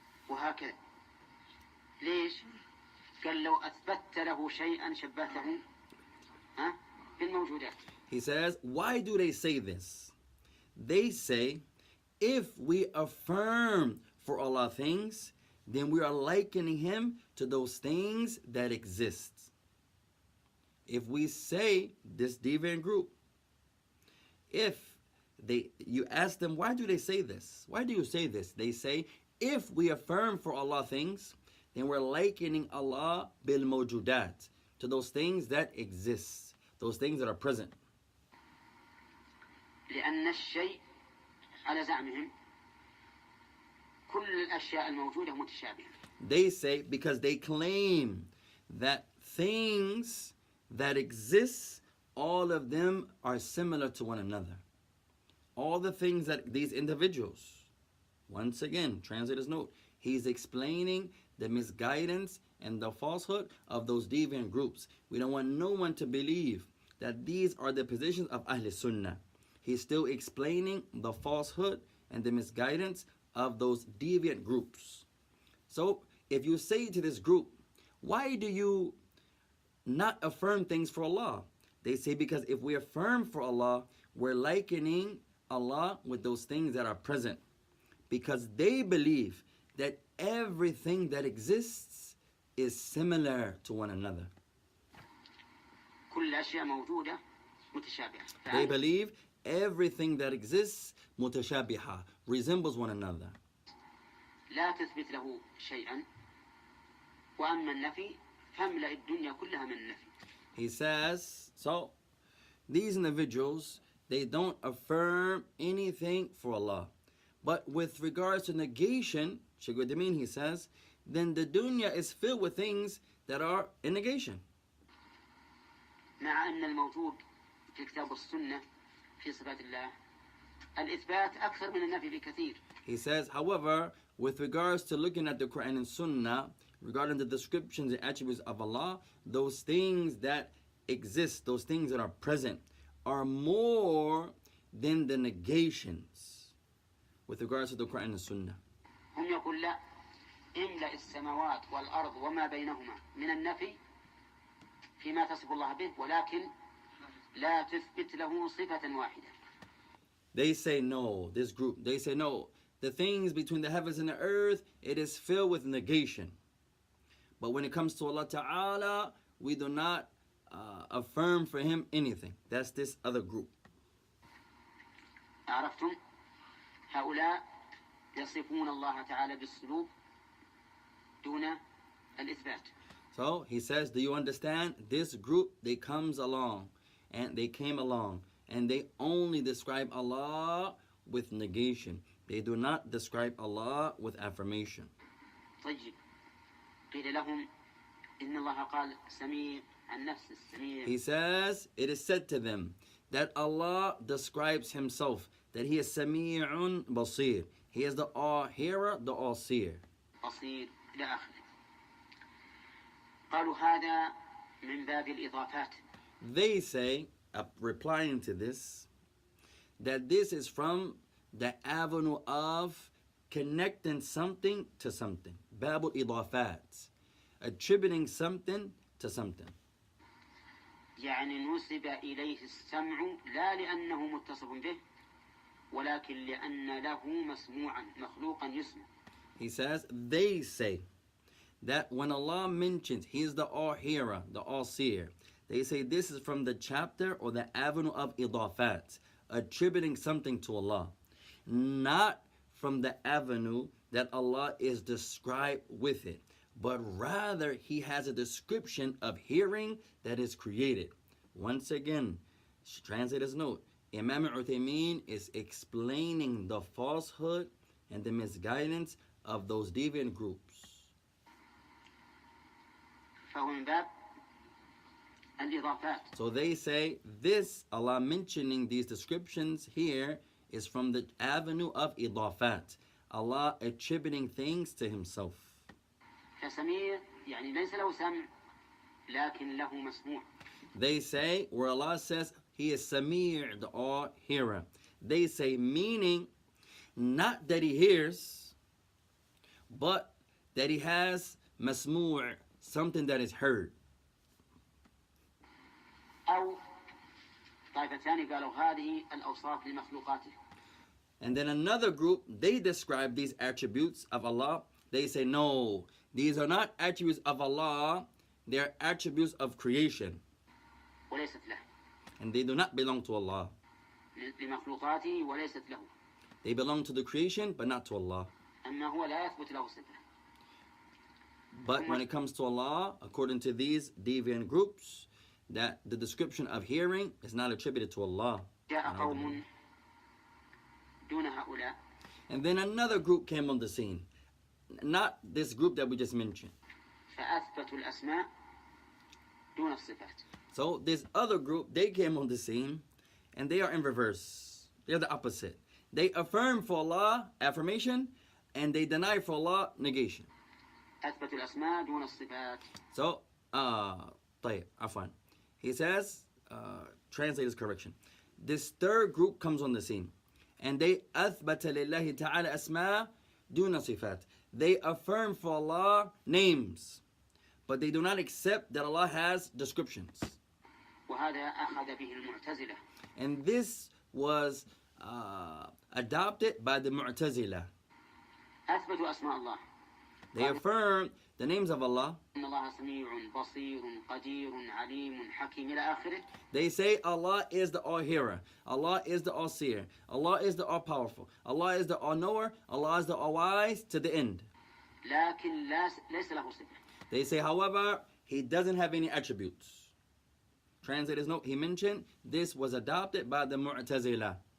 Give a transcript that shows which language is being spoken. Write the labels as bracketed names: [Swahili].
[Arabic] وهكذا ليش؟ قال لو أثبتت له شيئا شبهته بالموجودات. [English] He says, why do they say this? They say, if we affirm for Allah things, then we are likening Him to those things that exist. If we say, this deviant group, you ask them, why do they say this? Why do you say this? They say, if we affirm for Allah things, then we're likening Allah [Arabic] bil mawjudat, [English] to those things that exist, those things that are present. [Arabic] لأن الشيء على زعمهم كل الأشياء الموجودة متشابهة. [English] They say, because they claim that things that exist, all of them are similar to one another. All the things that these individuals, once again, translator's note, he's explaining the misguidance and the falsehood of those deviant groups. We don't want no one to believe that these are the positions of Ahl Sunnah. He's still explaining the falsehood and the misguidance of those deviant groups. So if you say to this group, why do you not affirm things for Allah? They say, because if we affirm for Allah, we're likening Allah with those things that are present. Because they believe that everything that exists is similar to one another. [Arabic] كل أشياء موجودة متشابهة. [English] They believe everything that exists [Arabic] متشابهة, [English] resembles one another. [Arabic] لا تثبت له شيئا وأما النفي فاملأ الدنيا كلها من النفي. [English] He says, so these individuals, they don't affirm anything for Allah. But with regards to negation, Shaykh Uthaymeen, he says, then the dunya is filled with things that are in negation. [Arabic] مع أن الموجود في الكتاب والسنة في صفات الله الإثبات أكثر من النفي بكثير. [English] He says, however, with regards to looking at the Quran and Sunnah, regarding the descriptions and attributes of Allah, those things that exist, those things that are present, are more than the negations with regards to the Quran and Sunnah. [Arabic] هم يقول لا املأ السماوات والأرض وما بينهما من النفي فيما تصف الله به ولكن لا تثبت له صفة واحدة. [English] They say no, this group, they say no, the things between the heavens and the earth, it is filled with negation. But when it comes to Allah Ta'ala, we do not affirm for Him anything. That's this other group. [Arabic] عرفتم؟ هؤلاء يصفون الله تعالى بالسلوك دون الإثبات. [English] So he says, do you understand? This group, they came along and they only describe Allah with negation. They do not describe Allah with affirmation. [Arabic] طيب قيل لهم إن الله قال سميع عن نفس السميع. [English] He says, it is said to them that Allah describes Himself, that He is Sami'un Basir. He is the all-hearer, the all-seer. [Arabic] بصير إلى آخره. قالوا هذا من باب الإضافات. [English] They say, replying to this, that this is from the avenue of connecting something to something. [Arabic] Babul idafat, [English] attributing something to something. [Arabic] يعني نسب إليه السمع لا لأنه متصف به ولكن لأن له مسموعا مخلوقا يسمع. [English] He says, they say that when Allah mentions He is the all-hearer, the all-seer, they say this is from the chapter or the avenue of idafat, attributing something to Allah, not from the avenue that Allah is described with it, but rather He has a description of hearing that is created. Once again, translator's note, Imam Uthaymeen is explaining the falsehood and the misguidance of those deviant groups. [Arabic] فهو من باب الإضافات. [English] So they say this, Allah mentioning these descriptions here, is from the avenue of idafat, Allah attributing things to Himself. [Arabic] فسميع يعني ليس له سمع لكن له مسموع. [English] They say, where Allah says He is Sami', the all-hearer, they say meaning not that He hears, but that He has masmu', something that is heard. [Arabic] أو طائفتان قالوا هذه الأوصاف لمخلوقاته. [English] And then another group, they describe these attributes of Allah. They say, no, these are not attributes of Allah, they are attributes of creation. [Arabic] وليست له. [English] And they do not belong to Allah. [Arabic] لمخلوقاته وليست له. [English] They belong to the creation, but not to Allah. [Arabic] أما هو لا يثبت له صفة. [English] But when it comes to Allah, according to these deviant groups, that the description of hearing is not attributed to Allah. [Arabic] جاء قوم دون هؤلاء. [English] And then another group came on the scene. Not this group that we just mentioned. [Arabic] فأثبتوا الأسماء دون الصفات. [English] So this other group, they came on the scene, and they are in reverse. They're the opposite. They affirm for Allah affirmation, and they deny for Allah negation. [Arabic] أثبتوا الأسماء دون الصفات. So, طيب, عفوا. [English] He says, translator's correction. This third group comes on the scene, and they [Arabic] أثبت لله تعالى أسماء دون صفات. [English] They affirm for Allah names, but they do not accept that Allah has descriptions. [Arabic] وهذا أخذ به المعتزلة. [English] And this was adopted by the Mu'tazila. [Arabic] أثبتوا أسماء الله. [English] They affirm the names of Allah. [Arabic] إن الله سميع بصير قدير عليم حكيم إلى آخره. [English] They say Allah is the all-hearer, Allah is the all-seer, Allah is the all-powerful, Allah is the all-knower, Allah is the all-wise, to the end. [Arabic] لكن ليس له صفة. [English] They say, however, He doesn't have any attributes. Translator's note, he mentioned this was adopted by the Mu'tazila.